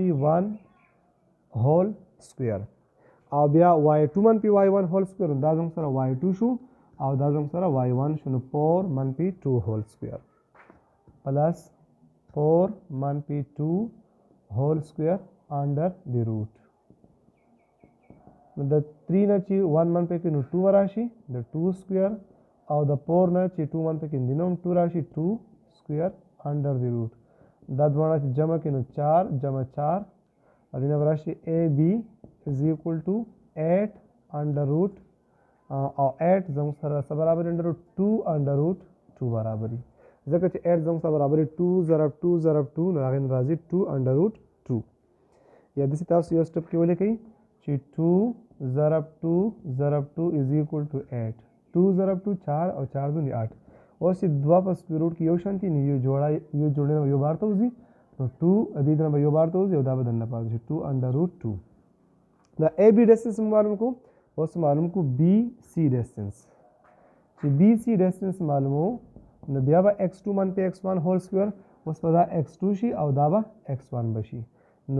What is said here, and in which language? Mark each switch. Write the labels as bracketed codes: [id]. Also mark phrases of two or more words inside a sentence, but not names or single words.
[ps] 1 [en] whole square [ps] او بیا y2 منفي y1 [en] whole square [ps] دا زموږ سره y2 شو او دا زموږ سره y1 شو نو 4 منفي 2 [en] whole square plus [ps] 4 منفي 2 [en] whole square under the root [ps] نو د 3 نه چې 1 منفي کې نو 2 راشي د 2 سکویر او د 4 نه چې 2 منفي کې نو 2 راشي 2 [en] square under the root [ps] دا دواړه چې جمع کړي نو 4 جمع 4 او دینه به راشي [en] AB is equal to 8 under root [ps] او 8 زموږ سره څه برابر [en] under root [ps] 2 [en] under root [ps] 2 برابري ځکه چې 8 زموږ سره برابري 2 ضرب 2 ضرب 2 نو هغې نه راځي 2 [en] under root [ps] 2 یا داسې تاسو یو سټپ کې ولیکئ چې 2 ضرب 2 ضرب 2 [en] is equal to 8 [ps] 2 ضرب 2 4 او 4 دونې 8 اوس چې دوه په [en] square root [ps] کې یو شان دي نو یو جوړې نه یو بار ته وځي نو 2 دې نه به یو بار ته وځي او دا به دننه پاتې شي 2 [en] under root [ps] 2 دا AB ډسټنس معلوم کو اوس معلوم کو BC ډسټنس چې BC ډسټنس معلومو نو بیا به x2 منفي x1 [en] whole square [ps] اوس به دا x2 شي او دا به x1 بشي نو